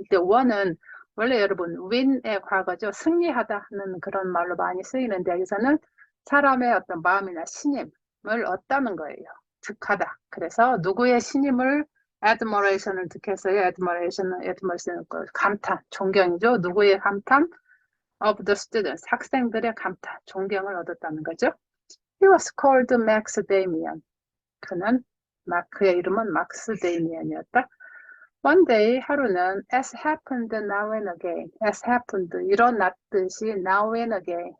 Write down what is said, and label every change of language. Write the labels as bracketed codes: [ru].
[ko] 이때 won은 원래 여러분 win의 과거죠. 승리하다는 그런 말로 많이 쓰이는데 여기서는 사람의 어떤 마음이나 신임을 얻다는 거예요. 득하다. 그래서 누구의 신임을 admiration을 득했어요. admiration은 감탄, 존경이죠. 누구의 감탄? [en] of the students, [ko] 학생들의 감탄, 존경을 얻었다는 거죠. [en] He was called Max Damian. [ko] 그의 이름은 막스 데이미안이었다. [en] One day, [ko] 하루는 [en] as happened now and again. as happened, [ko] 일어났듯이 [en] now and again.